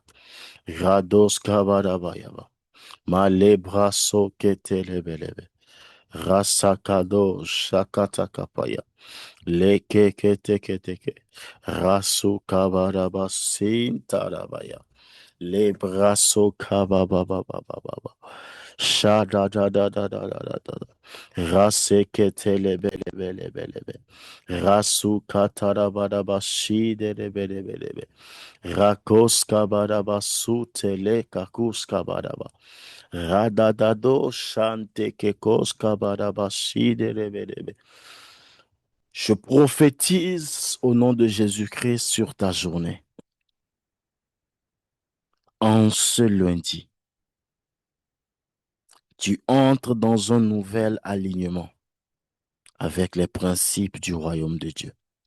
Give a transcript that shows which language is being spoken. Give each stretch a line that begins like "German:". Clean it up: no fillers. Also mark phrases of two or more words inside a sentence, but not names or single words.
French: Rados kabadabayaba. Malebraso ketelebelebe. Rasakado shakata kapaya. Leke kete kete ke. Rasu kabadaba sintarabaya. Le brasso kaba ba ba ba ba ba ba. Sha da da da da da da da da da. Rase kete le be le be le be le be. Rasu katara ba da ba shi de le be le be le be. Rakos kaba da ba su te le kakus kaba da ba. Rada da do shante kekos kaba da ba shi de le be le be. Je prophétise au nom de Jésus-Christ sur ta journée. En ce lundi, tu entres dans un nouvel alignement avec les principes du royaume de Dieu.